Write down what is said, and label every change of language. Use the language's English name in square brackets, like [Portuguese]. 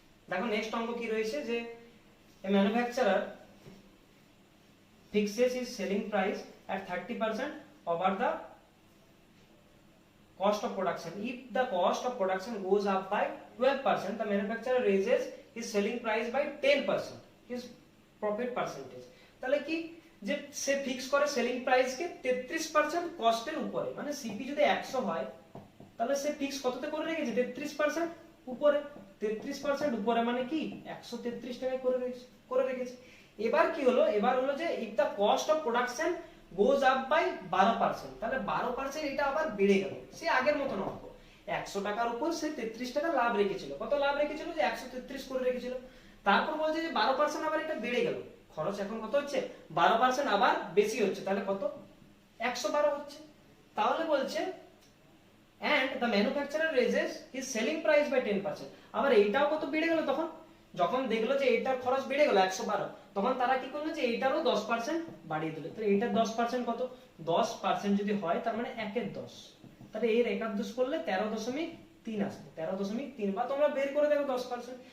[Bangla] দেখো নেক্সট অঙ্ক কি রয়েছে, যে [English] a manufacturer fixes his selling price at 30% over the cost of production. If the cost of production goes up by 12%, the manufacturer raises his selling price by 10%, his profit percentage। [Bangla] তাহলে কি, যে সে fix করে selling price কে 33% কস্টের উপরে, মানে CP যদি 100 হয়, তাহলে সে fix কততে করে রেখেছে? 33% উপরে। 33% উপরে মানে কি 133 টাকায় করে রেখেছে। এবার কি হলো, এবার হলো যে [English] if the cost of production goes up by 12%, [Bangla] তাহলে 12% এটা আবার বেড়ে গেল, সে আগের মতো অঙ্ক। 100 টাকার উপর সে 33 টাকা লাভ রেখেছিল। কত লাভ রেখেছিল? যে 133 করে রেখেছিল। তারপর বলছে যে 12% আবার এটা বেড়ে গেল, খরচ এখন কত হচ্ছে? 12% আবার বেশি হচ্ছে, তাহলে কত? 112 হচ্ছে। তাহলে বলছে [English] and the manufacturer raises his selling price by 10%। [Bangla] আবার এইটাও কত বেড়ে গেল, তখন যখন দেখলো যে এটার খরচ বেড়ে গেল 112, তখন তারা কি করলো, যে এইটারও 10% বাড়িয়ে দিল। তাহলে এইটার 10% কত? 10% যদি হয়, তার মানে 1/10, তাহলে এর 1/10 করলে 13.3 আসবে। 13.3, বা তোমরা বের করে দেখো 10%।